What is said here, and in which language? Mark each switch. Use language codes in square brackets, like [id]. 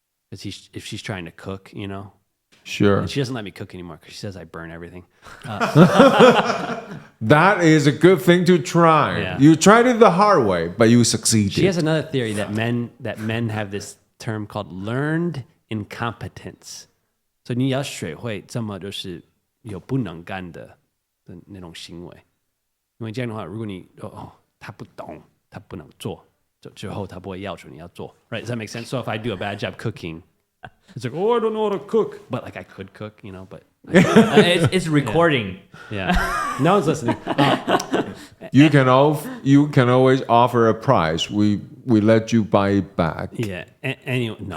[en] Because if she's trying to cook, you know, Sure. and she doesn't let me cook anymore because she says I burn everything. That is a good thing to try. Yeah. You tried it the hard way, but you succeeded. She has another theory that men have this term called learned incompetence. [zh] So 你要学会这么就是有不能干的那种行为，因为这样的话，如果你他不懂，他不能做，之后他不会要求你要做。 [en] Right? Does that make sense? So if I do a bad job cooking, it's like, oh, I don't know how to cook, but like I could cook, you know, but It's recording. yeah, no one's listening. You can always offer a prize. We let you buy it back. Yeah. Anyway, no.